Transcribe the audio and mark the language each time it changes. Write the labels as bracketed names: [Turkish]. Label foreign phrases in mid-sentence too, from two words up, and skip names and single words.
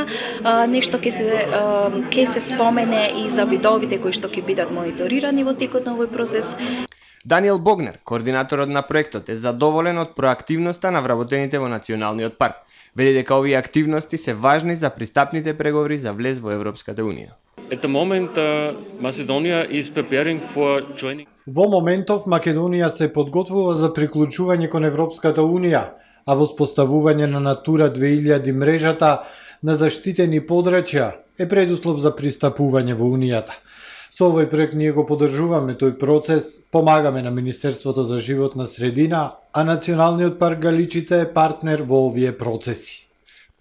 [Macedonian] Нешто ќе се спомене и за видовите кои што ќе бидат мониторирани во текот на овој процес. Даниел Богнер, координаторот на проектот, е задоволен од проактивноста на вработените во Националниот парк. Вели дека овие активности се важни за пристапните преговори за влез во Европската Унија. [English] At the moment, Macedonia is preparing for joining. [Macedonian] Во моментов Македонија се подготвува за приклучување кон Европската Унија, а воспоставување на Натура 2000 мрежата на заштитени подрачја е предуслов за пристапување во Унијата. Со овој проект ние го поддржуваме тој процес, помагаме на Министерството за животна средина, а Националниот парк Галичица е партнер во овие процеси.